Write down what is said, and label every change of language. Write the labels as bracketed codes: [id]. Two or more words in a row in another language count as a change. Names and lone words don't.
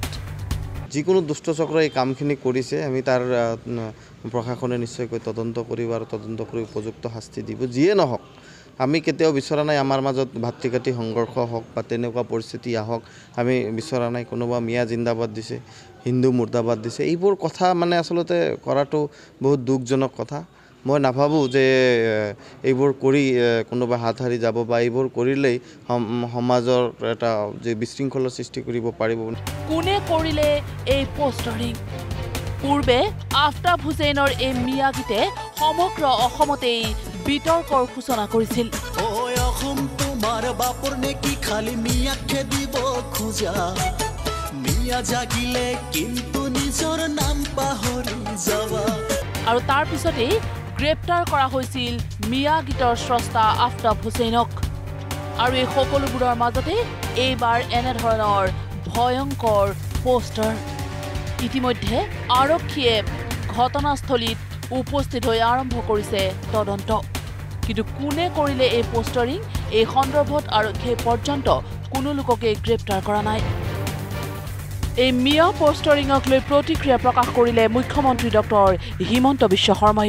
[as] যিকোনো দুষ্ট চক্ৰই এই কামখিনি কৰিছে আমি তাৰ প্ৰশাসনে নিশ্চয়কৈ তদন্ত কৰিব আৰু তদন্ত কৰি উপযুক্ত শাস্তি দিব যিয়ে নহওক আমি কেতিয়াও বিচৰা নাই আমাৰ মাজত ভাতৃঘাতী সংঘৰ্ষ হওক বা তেনেকুৱা পৰিস্থিতি আহক আমি বিচৰা নাই কোনোবা মিয়া জিন্দাবাদ দিছে হিন্দু মুৰ্দাবাদ দিছে এইবোৰ কথা মানে আচলতে কৰাটো বহুত দুখজনক কথা মই নাভাবোঁ যে এইবোৰ কৰি কোনোবা হাত হাৰি যাব বা এইবোৰ কৰিলেই সমাজৰ এটা যে বিশৃংখলৰ সৃষ্টি কৰিব পাৰিব কোনে কৰিলে এই পোষ্টাৰিং পূৰ্বে আফতাব হুছেইনৰ এই মিয়া গীতে সমগ্ৰ অসমতেই বিতৰ্কৰ সূচনা কৰিছিল ওই অসম তোমার বাপর নেকি খালি মিয়াকে দিব খোঁজা মিয়া জাগিলে কিন্তু নিজর নাম পাহরি যাওয়া আৰু তাৰ পিছতেই গ্ৰেপ্তাৰ কৰা হৈছিল মিয়া গীতৰ স্ৰষ্টা আফতাব হুছেইনক আৰু এই সকলোবোৰৰ মাজতে এইবাৰ এনেধৰণৰ ভয়ংকৰ পোষ্টাৰ ইতিমধ্যে আৰক্ষীয়ে ঘটনাস্থলীত উপস্থিত হৈ আৰম্ভ কৰিছে তদন্ত কিন্তু কোনে কৰিলে এই পোষ্টাৰিং এই সন্দৰ্ভত আৰক্ষীয়ে পৰ্যন্ত কোনো লোককে গ্ৰেপ্তাৰ কৰা নাই এই মিয়া পোষ্টাৰিঙক লৈ প্ৰতিক্ৰিয়া প্ৰকাশ কৰিলে মুখ্যমন্ত্ৰী ডক্টৰ হিমন্ত বিশ্ব শৰ্মায়ো